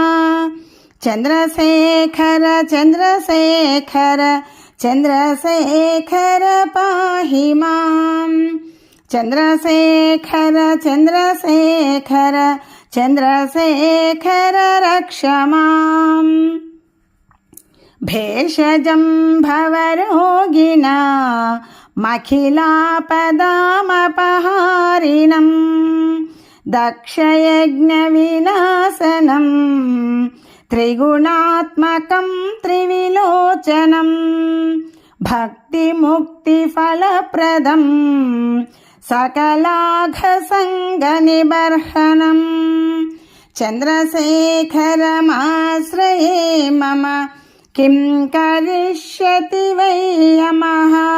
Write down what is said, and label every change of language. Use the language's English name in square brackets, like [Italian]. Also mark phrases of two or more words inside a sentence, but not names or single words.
[Sanskrit] చంద్రశేఖర చంద్రశేఖర చంద్రశేఖర పాహి మాం, చంద్రశేఖర చంద్రశేఖర చంద్రశేఖర రక్ష మాం. భేషజం భవరోగిణా మఖిలాపదామపహారిణం దక్షయజ్ఞ వినాశనం त्रिगुणात्मकं त्रिविलोचनं भक्तिमुक्तिफलप्रदं सकलाघसङ्गनिबर्हनं चन्द्रशेखरमाश्रये मम किं करिष्यति वै यमः।